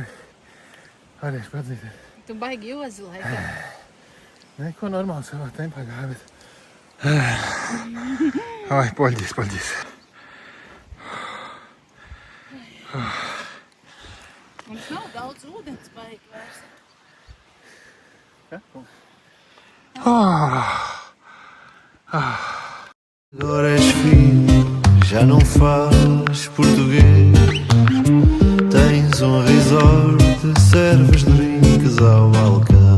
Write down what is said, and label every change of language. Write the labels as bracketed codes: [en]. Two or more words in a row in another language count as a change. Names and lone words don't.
[lv] Arī padzīties. Tu baigi jozi laikam. Neko normāli savā tempā gāja, bet... Ai, poļģīs. Mums nav daudz ūdens baigi vairs. [pt] Agora és filho, já não faz português. Tens resort, serves drinks ao balcão.